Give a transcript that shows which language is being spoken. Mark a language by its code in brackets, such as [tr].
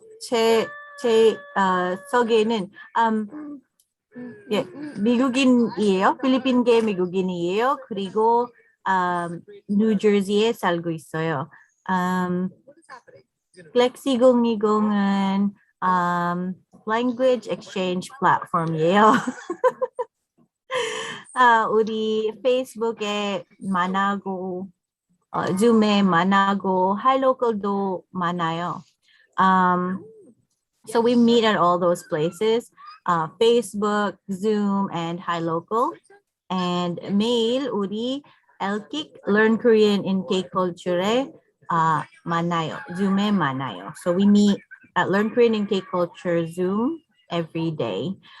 [ko] 제 소개는 예, 미국인이에요. 필리핀계 미국인이에요. 그리고 뉴저지에 살고 있어요. GLEx2020은 [en] language exchange platform [ko] 이에요. 우리 페이스북에 만나고 줌에 만나고 하이로컬도 많아요. [en] So we meet at all those places, Facebook, Zoom, and HiLocal. And mail [ko] 우리 LKIC Learn Korean in K-Culture 만나요. Zoom에 만나요. [en] So we meet at Learn Korean in K-Culture Zoom every day.